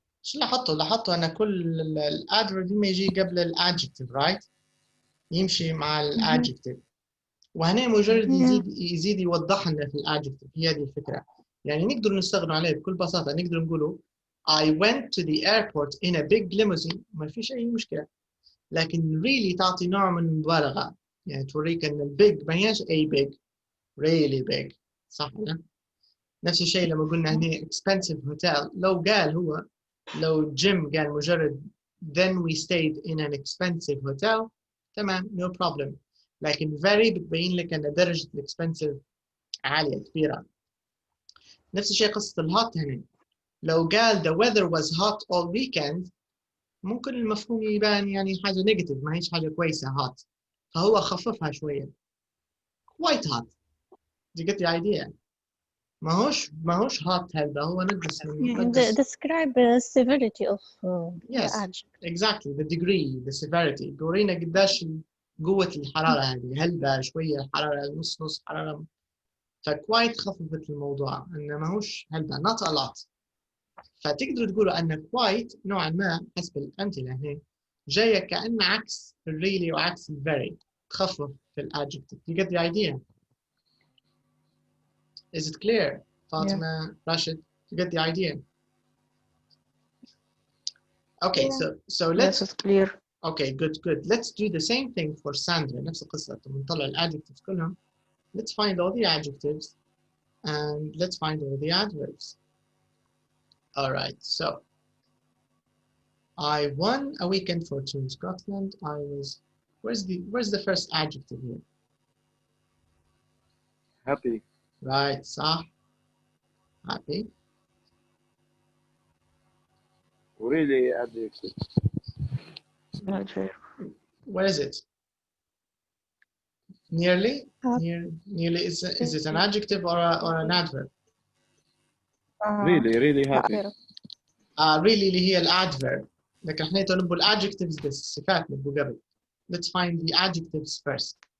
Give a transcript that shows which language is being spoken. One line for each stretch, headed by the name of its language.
Arabic: شو لاحظتوا أن كل الادفيرب ما يجي قبل الادجكتيف right؟ يمشي مع الادجكتيف. وهنا مجرد يزيد يوضح لنا في الادجكتيف. هي هذه الفكرة. يعني نقدر نستغنوا عليه بكل بساطة. نقدر نقوله
English: I went to the airport in a big limousine.
Arabic: ما فيش أي مشكلة. لكن really تعطي نوع من المبالغة. يعني توريك أن البيج ما هيش أي big.
English: Really big.
Arabic: صح ولا؟ نفس الشيء لما قلنا هنا expensive hotel. لو جيم قال مجرد
English: then we stayed in an expensive hotel تمام no problem.
Arabic: لكن very بتبين لك أن درجة expensive عالية كبيرة. نفس الشيء قصة الهوت هنا. لو قال
English: the weather was hot all weekend
Arabic: ممكن المفهوم يبان يعني حاجة negative ما هيش حاجة كويسة hot. فهو خففها شوية.
English: quite hot. Do you get the idea?
Arabic: ما هوش hot هذا هو ندرس
English: describe the severity of yes, the adjective. exactly the degree the severity.
Arabic: دورينا قداش قوة الحرارة هذه. هل ده شوية حرارة نص حرارة. فquite خففت الموضوع إنه ما هوش هل ده
English: not a lot.
Arabic: فتقدر تقولوا أن quite نوعا ما حسب الأمثلة هنا جاية كأن عكس really وعكس very. تخفف في الادجكتيف.
English: You get the idea? Is it clear? Fatima, Rashid, you get the idea? Okay, so let's. Yes, it's clear. Okay, good. Let's do the same thing for Sandra.
Arabic: نفس القصة. نطلع الادجectives كلهم.
English: Let's find all the adjectives and let's find all the adverbs. All right, so I won a weekend for two in Scotland. I was. Where's the first adjective here? Happy. Right, صح. Happy. Really adjective. Where is it? Nearly? Nearly is it an adjective or an adverb? Really happy.
Arabic: Really اللي هي الادverb. لكن احنا نبغى الادجectives بس الصفات نبغى قبل.
English: Let's find the adjectives first.